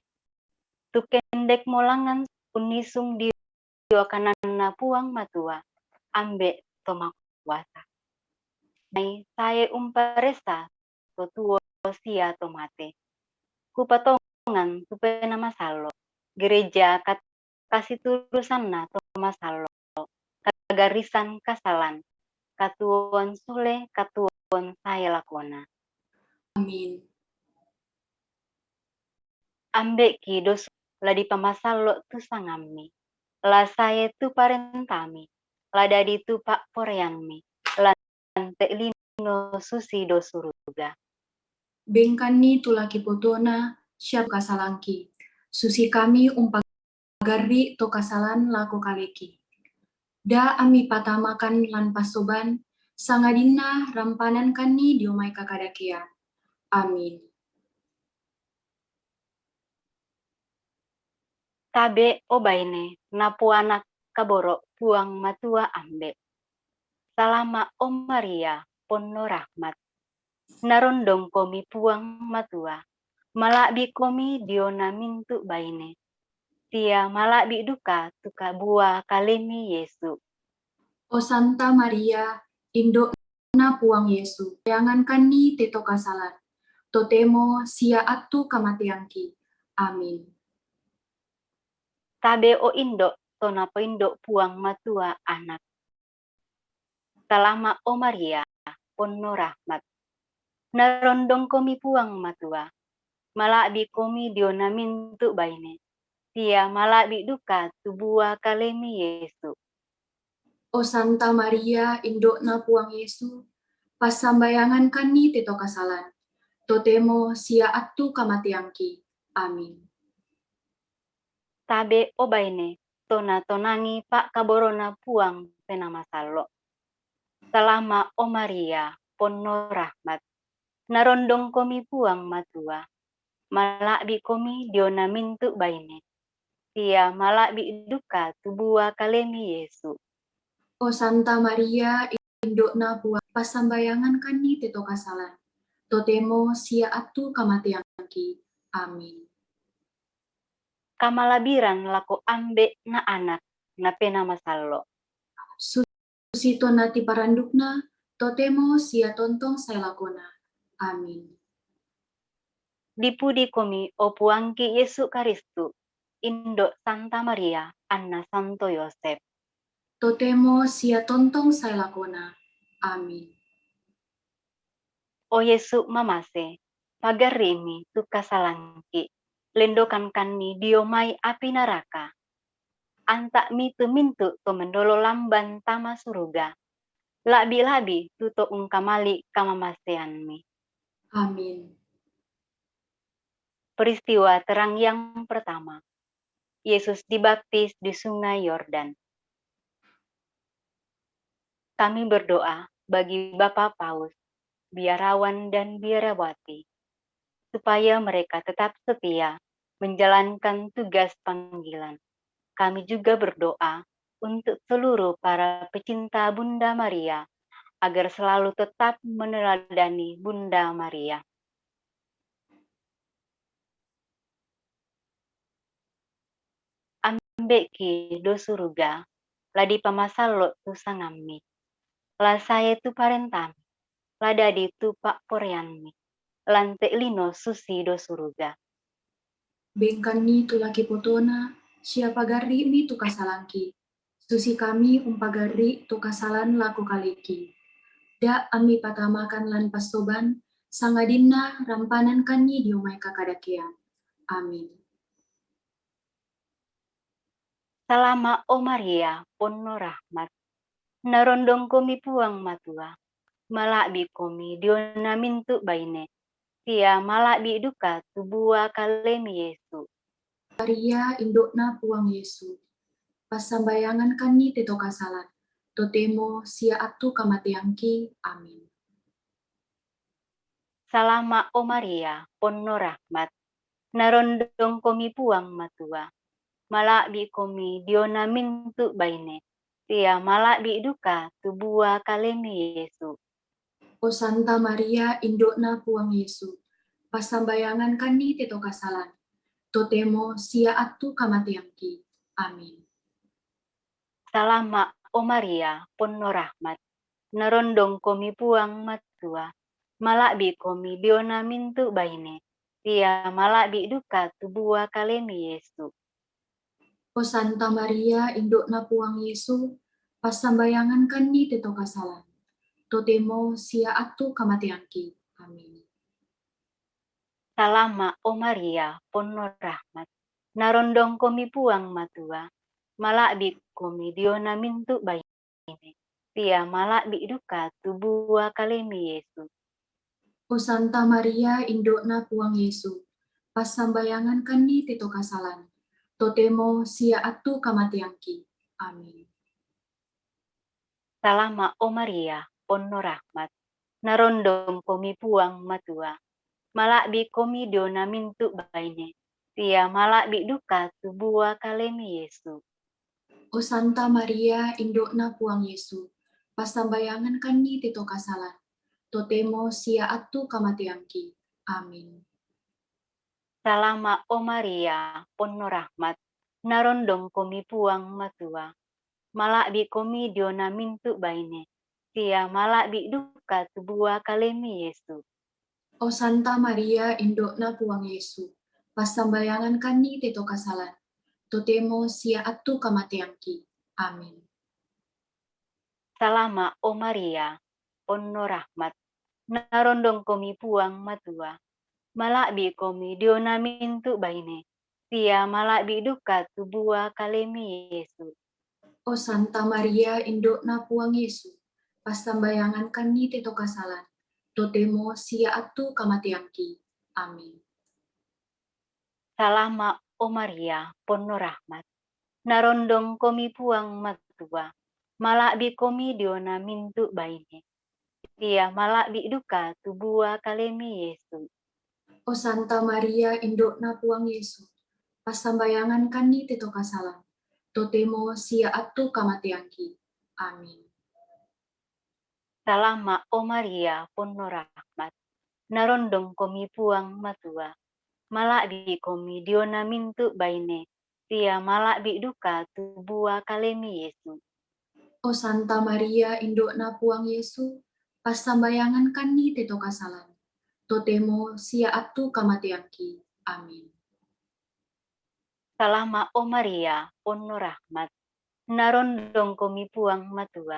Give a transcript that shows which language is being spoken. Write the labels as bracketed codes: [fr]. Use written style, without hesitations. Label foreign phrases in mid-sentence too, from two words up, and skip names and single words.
[sda] Tu kendek molangan unisung dio kanana puang matua, ambe tomak kuasa. Nai saya umparesa to tuo sia tomate. Kupatongan tu penama salo, gereja kasih turusan na tomasalo, kagarisan kasalan, katuon sule katuon saya lakona. Amin. Ambek ki dos la di pamasalo tu sangami, la saya tu parentami, la dadi tu pak poreanmi, la te lino susi do suruga. Bengkani tulaki potona siap kasalangki. Susi kami umpagarri to kasalan lako kaleki. Da ami patamakan lan pasoban, sangadina rampanan kani diomai kakadakia. Amin. Tabe obaine napu anak kaboro puang matua ambe. Salama Om Maria pono rahmat. Narondong komi puang matua. Malakbi komi diona mintu baine. Tia malakbi duka tuka bua kalemi Yesu. O Santa Maria, indok na puang Yesu, jangan kani teto kasalan. Totemo sia atu kamatiangki. Amin. Tabe o indok tona po indok puang matua anak. Salama O Maria pono rahmat. Narondong komi puang matua. Malakbi komi diona mintu baine. Tia malakbi duka tubua kalemi Yesu. O Santa Maria, indok na puang Yesu, pasambayangan kani teto kasalan. Totemo sia atu kamatiangki. Amin. Tabe obaine tona tonangi pak kaborona puang penama salo. Salama O Maria pono rahmat. narondong komi puang matua, malakbi komi diona mintu baine, tia malakbi duka tubua kalemi Yesu. O Santa Maria, indokna puang pasambayangan kani tito kasalan. Totemo sia atu kamatiangki. Amin. Kamalabiran lako ambe na anak na pena masallo. Susito nati parandukna, totemo sia tontong saya lakona. Amin. Dipudi komi o puangki Yesu Karistu, Indo Santa Maria, Anna Santo Yosef. Totemo sia tontong saya lakona. Amin. O Yesu mamase, pagarimi tu kasalangki, lendokan kami diomai api neraka. Antak mi tu mintu to mendolo lamban tama suruga. Labi-labi tu to ungkamali kamamasean mi. Amin. [id] Peristiwa terang yang pertama. Yesus dibaptis di sungai Yordan. Kami berdoa bagi Bapak Paus, biarawan dan biarawati, supaya mereka tetap setia menjalankan tugas panggilan. Kami juga berdoa untuk seluruh para pecinta Bunda Maria, agar selalu tetap meneladani Bunda Maria. [sda] Ambeki do suruga, ladi pamasalo tu sangami, la saya tu parentami, ladadi tu pak poreanmi, lante lino susi do suruga. Bengkani tulaki potona, siapa gari mi tu kasalangki. Susi kami umpagari tu kasalan laku kaliki. Da ami patamakan lan pastoban, sangadinna rampanan kani diumai kakadakean. Amin. Salama o Maria, [id] penuh rahmat, [sda] narondong komi puang matua, malakbi komi diona mintu baine, tia malakbi duka tubua kalemi Yesu. Maria indokna puang Yesu. Pasambayangan kani teto kasalan. Totemo sia atu kamatiangki. Amin. Salama o Maria, [id] penuh rahmat, [sda] narondong komi puang matua, malakbi komi diona mintu baine, tia malakbi duka tubua kalemi Yesu. O Santa Maria indokna puang Yesu. Pasambayangan kani teto kasalan. Totemo sia atu kamatiangki. Amin. Salama o Maria, [id] penuh rahmat, [sda] narondong komi puang matua, malakbi komi diona mintu baine, tia malakbi duka tubua kalemi Yesu. O Santa Maria indokna puang Yesu. Pasambayangan kani teto kasalan. Totemo sia atu kamatiangki. Amin. Salama o Maria, [id] penuh rahmat, [sda] narondong komi puang matua, malakbi komi diona mintu baine, tia malakbi duka tubua kalemi Yesu. O Santa Maria indokna puang Yesu. Pasambayangan kani teto kasalan. Totemo sia atu kamatiangki. Amin. Salama o Maria, [id] penuh rahmat, [sda] narondong komi puang matua, malakbi komi diona mintu baine, tia malakbi duka tubua kalemi Yesu. O Santa Maria indokna puang Yesu. Pasambayangan kani teto kasalan. Totemo sia atu kamatiangki. Amin. Salama o Maria, [id] penuh rahmat, [sda] narondong komi puang matua, malakbi komi diona mintu baine, tia malakbi duka tubua kalemi Yesu. O Santa Maria indokna puang Yesu. Pasambayangan kani teto kasalan. Totemo sia atu kamatiangki. Amin. Salama o Maria, [id] penuh rahmat, [sda] narondong komi puang matua, malakbi komi diona mintu baine, tia malakbi duka tubua kalemi Yesu. O Santa Maria indokna puang Yesu. Pasambayangan kani teto kasalan. Totemo sia atu kamatiangki. Amin. Salama o Maria, [id] penuh rahmat, [sda] narondong komi puang matua, malakbi komi diona mintu baine, Tia malak bi duka tubua kalemi Yesu. O Santa Maria, indokna puang Yesu, pasambayangan kani teto kasalan, totemo sia atu kamatiangki. Amin. Salama o Maria, [id] penuh rahmat. [sda] Narondong komi puang matua. Malak bi komi diona mintu baine. Tia malak bi duka tubua kalemi Yesu. O Santa Maria, indokna puang Yesu, pasambayangan kani teto kasalan, totemo sia atu kamatiangki. Amin. Salama o Maria, [id] penuh rahmat. [sda] Narondong komi puang matua.